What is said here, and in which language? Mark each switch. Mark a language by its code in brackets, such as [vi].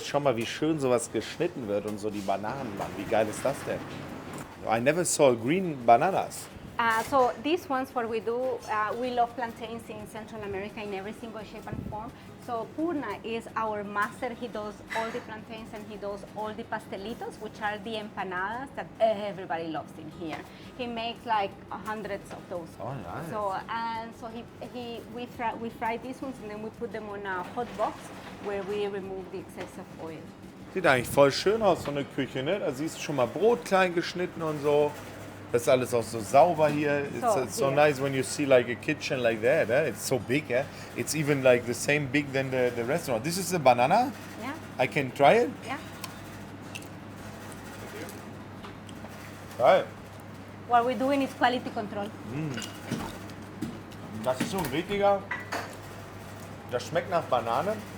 [de] Schau mal, wie schön sowas geschnitten wird und so die Bananen, Mann. Wie geil ist das denn? [en] I never saw green bananas. So these ones, what we do, we love plantains in Central America in every single shape and form. So Purna is our master. He does all the plantains and he does all the pastelitos, which are the empanadas that everybody loves in here. He makes like hundreds of those. Oh, nice. So we fry these ones and then we put them on a hot box where we remove the excess of oil. [de] Sieht eigentlich voll schön aus, so eine Küche, ne? Da siehst du schon mal Brot klein geschnitten und so. Das ist alles auch so sauber hier. [en] It's so nice when you see like a kitchen like that. Eh? It's so big. Eh? It's even like the same big than the restaurant. This is a banana. Yeah. I can try it. Yeah. [de] Geil. [en] What we're doing is quality control. [de] Das ist so ein richtiger. Das schmeckt nach Banane.